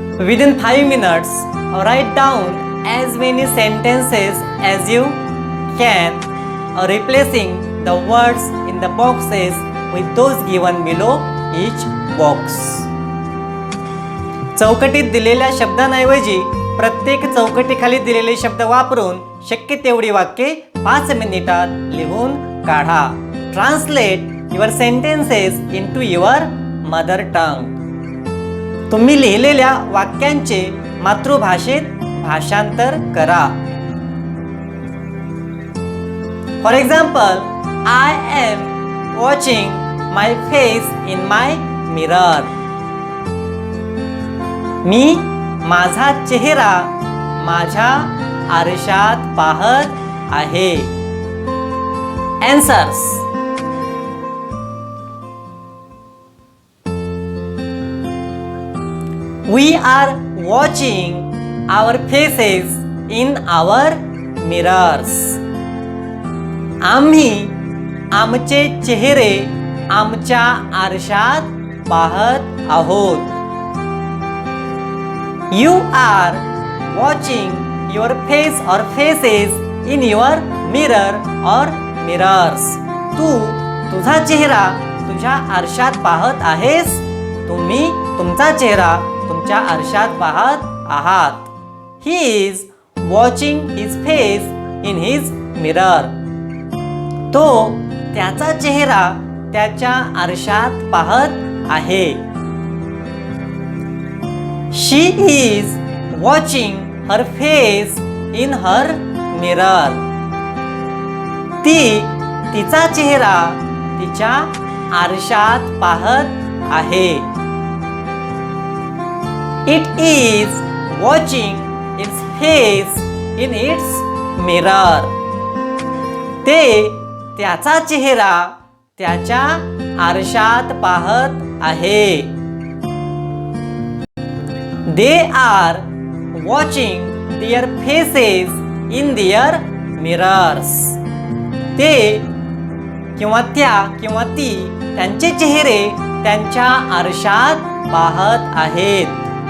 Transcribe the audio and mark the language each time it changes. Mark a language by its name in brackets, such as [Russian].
[English] Within 5 minutes, write down as many sentences as you can, replacing the words in the boxes with those given below each box. [Marathi] चौकटीत दिलेल्या शब्दांऐवजी प्रत्येक चौकटीखाली दिलेले शब्द वापरून शक्य तेवढी वाक्ये 5 मिनिटात लिहून काढा. [English] Translate your sentences into your mother tongue. [Marathi] तुम्ही लिहिलेल्या वाक्यांचे मातृभाषेत भाषांतर करा. [English] For example, I am watching my face in my mirror. [Marathi] मी माझा चेहरा माझ्या आरशात पाहत आहे. [English] Answers. We are watching our faces in our mirrors. [Marathi] आम्ही आमचे चेहरे आमच्या आरशात पाहत आहोत. [English] You are watching your face or faces in your mirror or mirrors. [Marathi] तू तुझा चेहरा तुझ्या आरशात पाहत आहेस. तुम्ही तुमचा चेहरा तुमच्या आरशात पाहत आहात. [English] He is watching his face in his mirror. [Marathi] तो त्याचा चेहरा त्याच्या आरशात पाहत आहे. [English] She is watching her face in her mirror. [Marathi] ती तिचा चेहरा तिच्या आरशात पाहत आहे. [English] It is watching its face in its mirror. [Marathi] ते त्याचा चेहरा त्याच्या आरशात पाहत आहे. [English] They are watching their faces in their mirrors. [Marathi] ते किंवा त्या किंवा ती त्यांचे चेहरे त्यांच्या आरशात पाहत आहेत.